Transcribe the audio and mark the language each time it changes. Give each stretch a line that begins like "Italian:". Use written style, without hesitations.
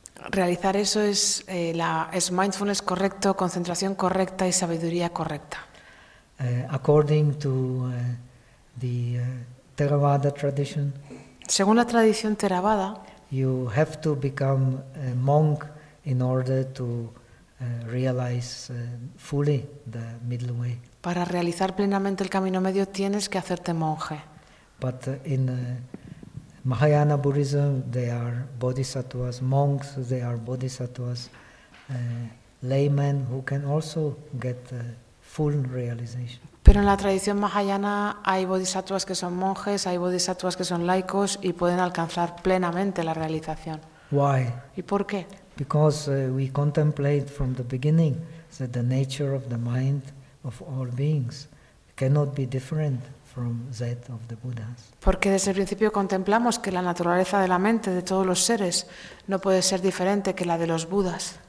Spanish: Realizar eso es es mindfulness correcto, concentración correcta y sabiduría correcta.
English: According to the Theravada tradition.
Spanish: Según la tradición Theravada.
English: You have to become a monk in order to realize fully the middle way.
Spanish: Para realizar plenamente el camino medio tienes que hacerte monje.
English: But in Mahayana Buddhism, they are bodhisattvas, monks, they are bodhisattvas, laymen who can also get full realization.
Spanish: Pero en la tradición mahayana hay bodhisattvas que son monjes, hay bodhisattvas que son laicos y pueden alcanzar plenamente la realización.
English: Why?
Spanish: ¿Y por qué?
English: Because we contemplate from the beginning that the nature of the mind of all beings cannot be different from that of the Buddhas.
Spanish: Porque desde el principio contemplamos que la naturaleza de la mente de todos los seres no puede ser diferente que la de los Budas.